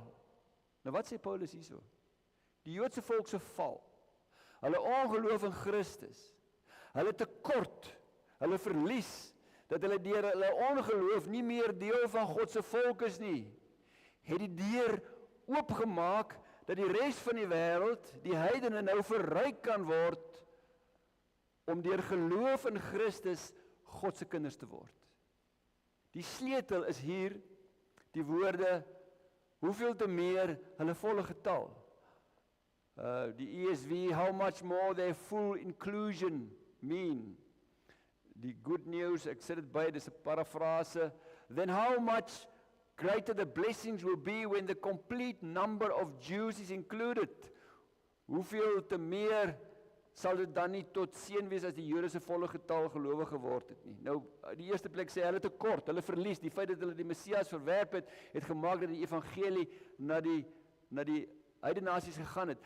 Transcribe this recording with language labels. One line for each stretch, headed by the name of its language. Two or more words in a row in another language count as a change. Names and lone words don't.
Afrikaans: Nou wat sê Paulus hierso? Die Joodse volk se val, hulle ongeloof in Christus, hulle tekort, hulle verlies, dat hulle deur hulle ongeloof nie meer deel van God se volk is nie, het die deur oopgemaak dat die res van die wêreld, die heidene nou verryk kan word om deur geloof in Christus God se kinders te word. Die sleutel is hier die woorde, hoeveel te meer hulle volle getal. Die ESV,
English: how much more their full inclusion mean.
Afrikaans: Die
English: good news,
Afrikaans: ek sê dit by, dis 'n parafrase,
English: then how much greater the blessings will be when the complete number of Jews is included.
Afrikaans: Hoeveel te meer sal dit dan nie tot seën wees as die Jode se volle getal gelowige geword het nie. Nou, die eerste plek sê hulle tekort, hulle verlies, die feit dat hulle die Messias verwerp het gemaak dat die evangelie na die heidene nasies gegaan het.